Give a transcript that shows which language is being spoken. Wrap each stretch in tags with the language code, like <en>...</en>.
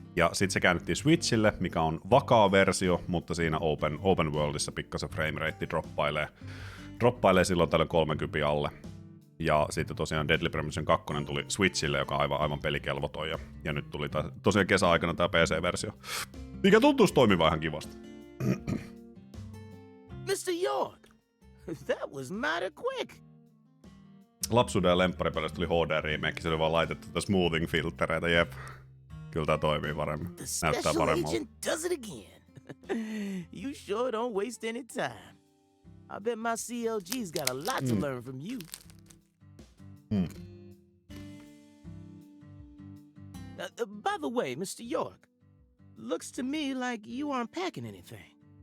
<fi>Ja sitten se käännettiin Switchille, mikä on vakaa versio, mutta siinä open worldissa pikkasen framerate droppailee silloin tällöin 30 alle. Ja sitten tosiaan Deadly Premonition 2 tuli Switchille, joka on aivan pelikelvoton. Ja nyt tuli tosiaan kesäaikana tämä PC-versio, mikä tuntuisi toimivan ihan kivasti.</fi> <en>Mr. York, that was mighty quick.</en> <fi>Lapsuuden ja lempparipelistä tuli HD-remake, se oli vaan laitettu smoothing-filttereitä, jep. Kyllä tää toimii paremmin. Näyttää paremmalta.</fi> <en>Agent does it again. You sure don't waste any time. I bet my CLG's got a lot to learn from you. By the way, Mr. York, looks to me like you aren't packing anything.</en>